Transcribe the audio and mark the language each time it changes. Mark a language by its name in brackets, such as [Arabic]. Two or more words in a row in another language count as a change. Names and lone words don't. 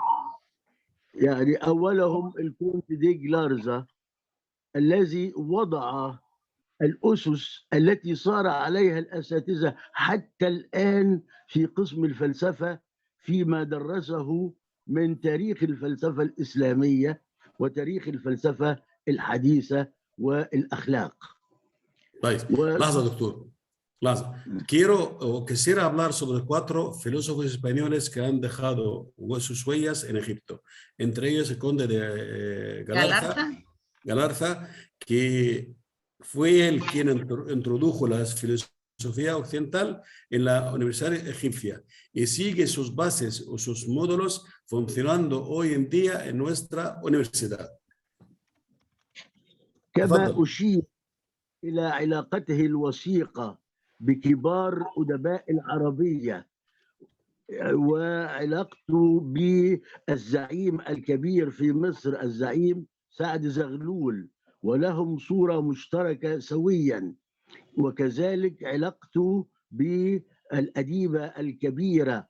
[Arabic] يعني أولهم الكونت دي جلارزا الذي وضع الأسس التي صار عليها الأساتذة حتى الآن في قسم الفلسفة فيما درسه من تاريخ الفلسفة الإسلامية وتاريخ الفلسفة الحديثة والأخلاق. طيب لحظة دكتور. [Spanish] Quisiera hablar sobre 4 filósofos españoles que han dejado sus huellas en Egipto. Entre ellos el conde de Galarza, que fue el quien introdujo la filosofía occidental en la Universidad Egipcia y sigue sus bases o sus módulos funcionando hoy en día en nuestra universidad. [Arabic] كما أشير إلى علاقته الوثيقة بكبار أدباء العربية وعلاقته بالزعيم الكبير في مصر الزعيم سعد زغلول، ولهم صورة مشتركة سويا، وكذلك علاقته بالأديبة الكبيرة